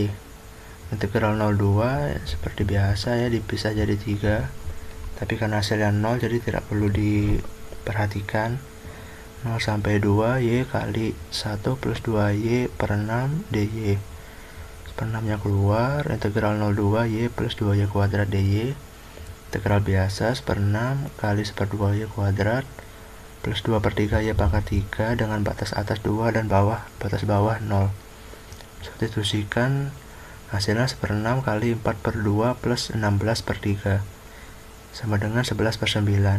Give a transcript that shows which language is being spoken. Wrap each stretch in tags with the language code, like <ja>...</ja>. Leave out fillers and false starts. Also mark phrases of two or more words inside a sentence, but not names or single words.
<id>Integral 02 seperti biasa ya, dipisah jadi 3, tapi karena hasilnya 0 jadi tidak perlu diperhatikan. 0 sampai 2 y kali 1 plus 2y per 6 dy. Per 6 nya keluar, integral 02 y plus 2y kuadrat dy. Integral biasa 1/6 kali 1/2y kuadrat plus 2 per 3 y pangkat 3 dengan batas atas 2 dan batas bawah 0. Substitusikan, hasilnya 1/6 kali 4 per 2 plus 16 per 3 sama dengan 11 per 9.</id>